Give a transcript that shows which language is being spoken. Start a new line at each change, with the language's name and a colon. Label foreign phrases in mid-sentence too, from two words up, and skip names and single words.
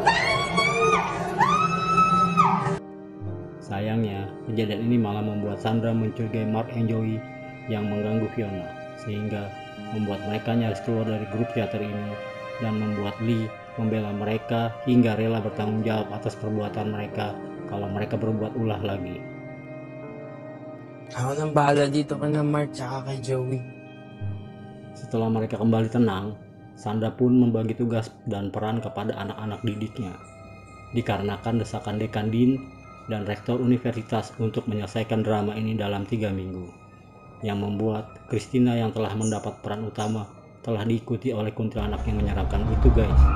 Indonesian: Sayangnya, kejadian ini malah membuat Sandra mencurigai Mark and Joey yang mengganggu Fiona, sehingga membuat mereka nyaris keluar dari grup teater ini dan membuat Lee membela mereka hingga rela bertanggung jawab atas perbuatan mereka kalau mereka berbuat ulah lagi.
Filipino: Ako nang bahala dito ka na Mark tsaka kay Joey.
Indonesian: Setelah mereka kembali tenang, Sandra pun membagi tugas dan peran kepada anak-anak didiknya. Dikarenakan desakan Dekan Dean dan Rektor Universitas untuk menyelesaikan drama ini dalam 3 minggu. Yang membuat Christina yang telah mendapat peran utama telah diikuti oleh kuntilanak yang menyeramkan itu guys.